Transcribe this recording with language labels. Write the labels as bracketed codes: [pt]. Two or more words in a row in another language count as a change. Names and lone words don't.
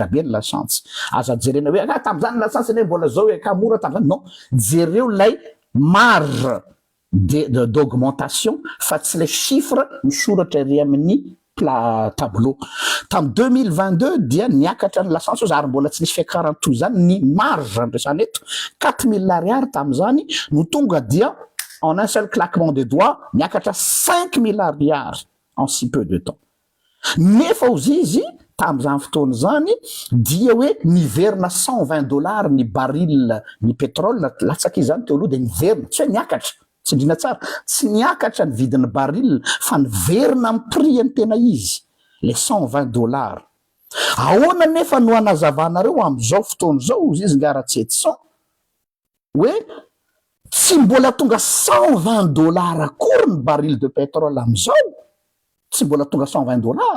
[mg] be ny lasantsy aza jerena hoe tamin'izany lasantsy ne mbola zao hoe kamora tamin'izany non jereo lay [fr] marge d'augmentation [mg] fa tsy [fr] le chiffre [mg] misoratra ery amin'ny tableau tam 2022 dia niakatra ny lasantsy zary mbola tsy nisy fiakarany toy zany ny marge andresana eto 4000 ariary tam'izany no tonga dia [fr] en un seul claquement de doigts [mg] niakatra 5000 ariary [fr] en si peu de temps [mg] nefa ozy izy tam'izany fotoana zany dia hoe niverina $120 ny baril ny pétrole latsaka izany teo aloha de niverina tsy hoe niakatra tsy indrina tsara tsy niakatra ny vidin'ny baril fa niverina amin'ny prix ny tena izy le $120 ahoana nefa no anazavanareo am'izao fotoana zao izy nga Ratsetson hoe tsy mbola tonga $120 akory ny [fr] baril de pétrole [mg] am'izao tsy mbola tonga $120